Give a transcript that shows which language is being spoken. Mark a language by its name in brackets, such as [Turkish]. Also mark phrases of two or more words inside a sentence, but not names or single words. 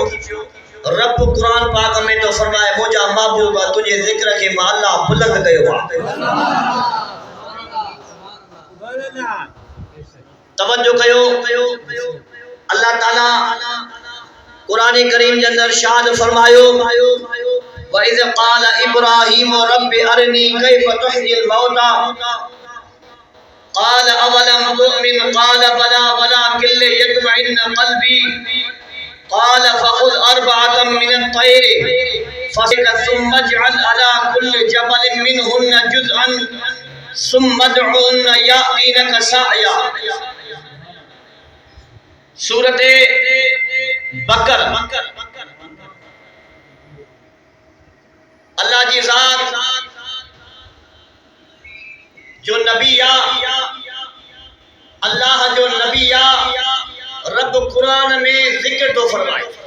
[Sindhi] रब कुरान पाक में तो फरमाए मुंहिंजा महबूबा तुंहिंजे ज़िक्र खे मां अल्लाह बुलंद कयो आहे। तवज्जो कयो, अल्लाह ताला कुरान करीम के अंदर शाद फरमायो [Arabic] وإذ قال إبراهيم رب أرني كيف تحيي الموتى قال أولم تؤمن قال بلى ولكن ليطمئن قلبي قال فخذ أربعة من الطير فصرهن ثم اجعل على كل جبل منهن جزءا ثم ادعهن يأتينك سعيا. [Sindhi] सूरत बकर। अल्लाह जी ज़ात जो नबी या अल्लाह जो नबी या रब कुरान में जिक्र तो फरमाए।